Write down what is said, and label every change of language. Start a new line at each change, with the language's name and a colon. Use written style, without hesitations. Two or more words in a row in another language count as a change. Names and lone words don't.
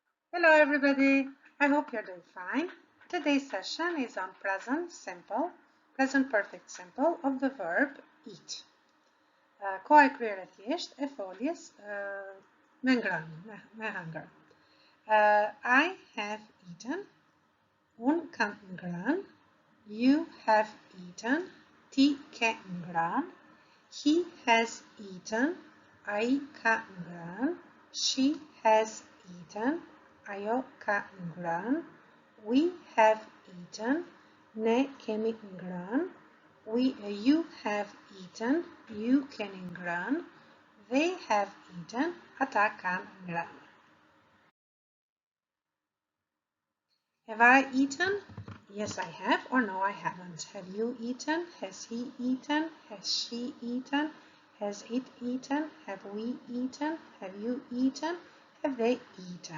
English: Hello everybody, I hope you're doing fine. Today's session is on present perfect simple of the verb eat.
Albanian: Ko e kryerë thjesht e foljes me ngrënë, me hunger.
English: I have eaten,
Albanian: un kam ngrënë,
English: you have eaten,
Albanian: ti ke ngrënë,
English: he has eaten,
Albanian: ai ka ngrënë,
English: she has eaten,
Albanian: ajo ka ngrënë,
English: we have eaten,
Albanian: ne kemi ngrënë,
English: you have eaten,
Albanian: ju keni ngrënë,
English: they have eaten,
Albanian: ata kanë ngrënë.
English: Have I eaten? Yes, I have, or no, I haven't. Have you eaten? Has he eaten? Has she eaten? Has it eaten? Have we eaten? Have you eaten? Have they eaten?